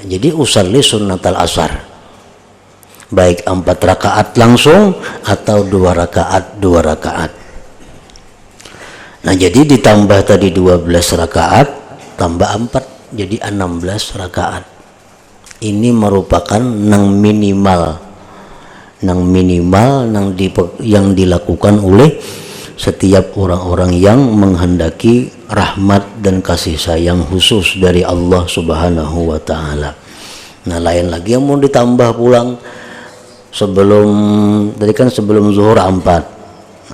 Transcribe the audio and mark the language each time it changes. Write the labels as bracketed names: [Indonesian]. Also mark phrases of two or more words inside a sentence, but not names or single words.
[Indonesian] Jadi [Arabic] أصلي سنة العصر, [Indonesian] baik 4 rakaat langsung atau 2 rakaat. Nah, jadi ditambah tadi 12 rakaat tambah 4 jadi 16 rakaat. Ini merupakan nang minimal yang dilakukan oleh setiap orang-orang yang menghendaki rahmat dan kasih sayang khusus dari Allah [Arabic] سبحانه وتعالى. [Indonesian] Nah, lain lagi yang mau ditambah pulang sebelum tadi kan sebelum zuhur 4.